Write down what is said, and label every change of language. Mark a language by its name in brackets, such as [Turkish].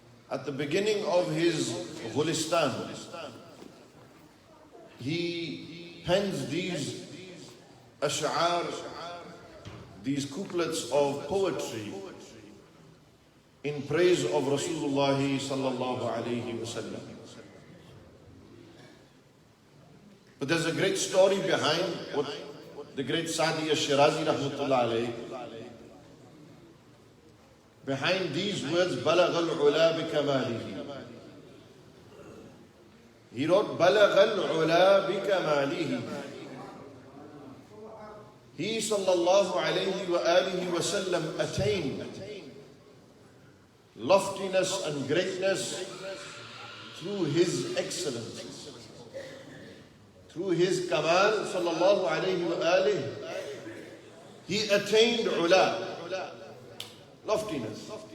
[English] At the beginning of his Gulistan, he pens these ash'ar, these couplets of poetry in praise of Rasulullah sallallahu alayhi wa sallam. But there's a great story behind what the great Sa'di al-Shirazi rahmatullah alayhi, behind these words, [Arabic] بَلَغَ الْعُلَى بِكَمَالِهِ. He wrote, بَلَغَ الْعُلَى بِكَمَالِهِ. [English] He sallallahu alayhi wa alihi wa sallam attained loftiness and greatness through his excellences. Through his kamal sallallahu alayhi wa alihi, he attained ula, loftiness.